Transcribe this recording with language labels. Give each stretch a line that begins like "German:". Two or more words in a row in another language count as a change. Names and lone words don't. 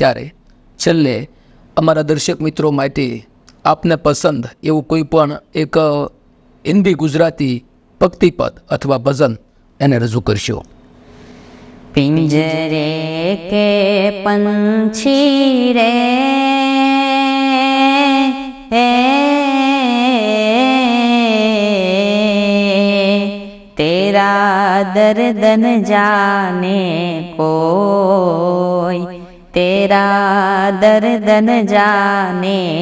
Gujarati: ત્યારે છેલ્લે અમારા દર્શક મિત્રો માટે આપને પસંદ એવું કોઈ પણ એક હિન્દી ગુજરાતી ભક્તિપદ અથવા ભજન એને રજૂ કરશો.
Hindi: पिंजरे के पंछी रे तेरा दर्द न जाने कोई, तेरा दर्द न जाने